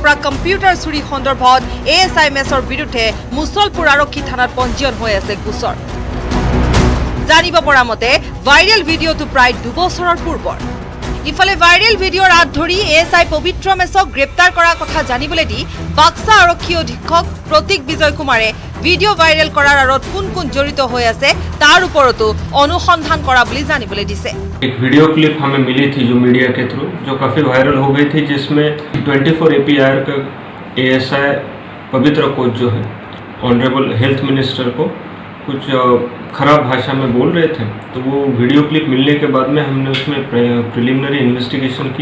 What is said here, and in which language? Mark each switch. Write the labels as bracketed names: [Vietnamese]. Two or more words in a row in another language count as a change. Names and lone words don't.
[Assamese] পৰা কম্পিউটাৰ চুৰি সন্দৰ্ভত এএসআই মেছৰ বিৰুদ্ধে মুছলপুৰ আৰক্ষী থানাত পঞ্জীয়ন হৈ আছে গোচৰ জানিব পৰা মতে ভাইৰেল ভিডিঅ'টো প্ৰায় 2 বছৰৰ পূৰ্বৰ ইফালে ভাইৰেল ভিডিঅ'ৰ আঁত ধৰি এএসআই পবিত্ৰ মেছক গ্ৰেপ্তাৰ কৰাৰ কথা জানিবলৈ দি বাক্সা আৰক্ষী অধীক্ষক প্ৰতীক বিজয় কুমাৰে ভিডিঅ' ভাইৰেল কৰাৰ আৰোপ কোন জড়িত হৈ আছে তাৰ ওপৰতো অনুসন্ধান কৰা বুলি জানিবলৈ দিছে [Hindi] एक [English] video clip [Hindi] हमें मिली थी जो मीडिया के थ्रू जो काफ़ी वायरल हो गई थी जिसमें 24 APR का एएसआई पवित्र कोच जो है [English] honourable health minister [Hindi] को कुछ खराब भाषा में बोल रहे थे तो वो [English] video clip [Hindi] मिलने के बाद में हमने उसमें [English] preliminary investigation [Hindi] की